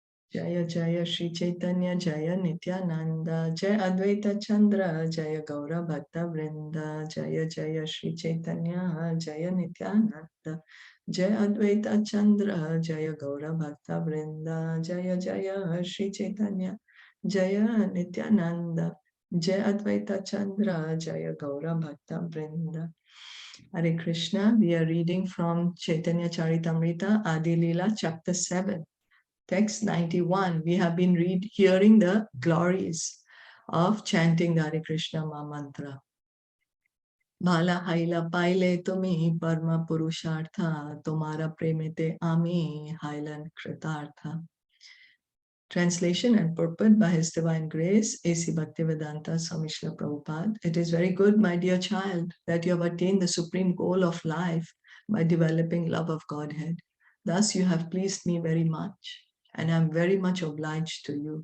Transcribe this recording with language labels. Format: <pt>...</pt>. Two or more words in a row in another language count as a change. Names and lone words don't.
<bn>জয় জয় শ্রী চৈতন্য জয় নিত্যানন্দ জয় অদ্বৈত চন্দ্র জয় গৌর ভক্ত বৃন্দ জয় জয় শ্রী চৈতন্য জয় নিত্যানন্দ জয় অদ্বৈত চন্দ্র জয় গৌর ভক্ত বৃন্দ জয় জয় শ্রী চৈতন্য জয় নিত্যানন্দ জয় অদ্বৈত চন্দ্র জয় গৌর ভক্ত বৃন্দ.</bn> <en>Hare Krishna, we are reading from Caitanya Caritamrita Adi-Lila chapter 7. Text 91, we have been hearing the glories of chanting the Hare Krishna mantra.</en> <bn>ভাল হৈল পাইলে তুমি পরম পুরুষার্থ, তোমার প্রেমেতে আমি হৈলাঁ কৃতার্থ.</bn> <en>Translation and purport by His Divine Grace, A.C. Bhaktivedanta Swami Srila Prabhupada. It is very good, my dear child, that you have attained the supreme goal of life by developing love of Godhead. Thus you have pleased me very much, and I am very much obliged to you.</en>